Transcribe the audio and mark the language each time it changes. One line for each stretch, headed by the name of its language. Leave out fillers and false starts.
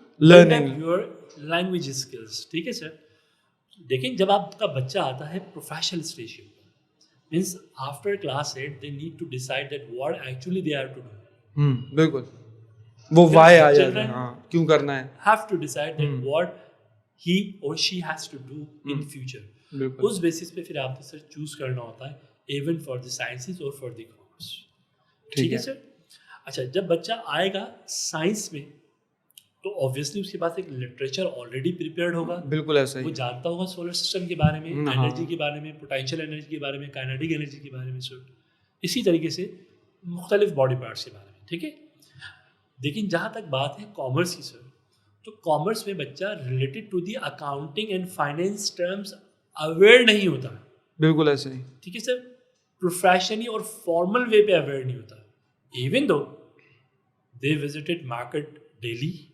English: learn your language skills.
Urdu: ٹھیک ہے سر. لیکن جب آپ کا بچہ آتا ہے پروفیشنل اسٹیج کے اوپر، means after class 8
English: they need to decide that what actually they are to do.
Urdu: بالکل وہ وائی آ جاتا ہے، ہاں کیوں کرنا ہے.
English: have to decide that what he or she has to do in future.
Urdu: اس basis پہ پھر آپ کو سر چوز کرنا ہوتا ہے ایون فار دی سائنسز اور فار دی کامرس. ٹھیک ہے سر. اچھا جب بچہ آئے گا سائنس میں تو آبویسلی اس کے پاس ایک لٹریچر آلریڈی پریپیئرڈ ہوگا. بالکل ایسا ہی. وہ جانتا ہوگا سولر سسٹم کے بارے میں، انرجی کے بارے میں، پوٹینشیل انرجی کے بارے میں، کائنیٹک انرجی کے بارے میں سر. اسی طریقے سے مختلف باڈی پارٹس کے بارے میں. ٹھیک ہے. لیکن جہاں تک بات ہے کامرس کی سر، تو کامرس میں بچہ
English: related to the accounting and finance terms
Urdu: aware نہیں ہوتا. بالکل ایسا ہی. ٹھیک ہے سر. پروفیشنلی اور فارمل وے پہ اویئر نہیں ہوتا.
English: Even though they visited market daily.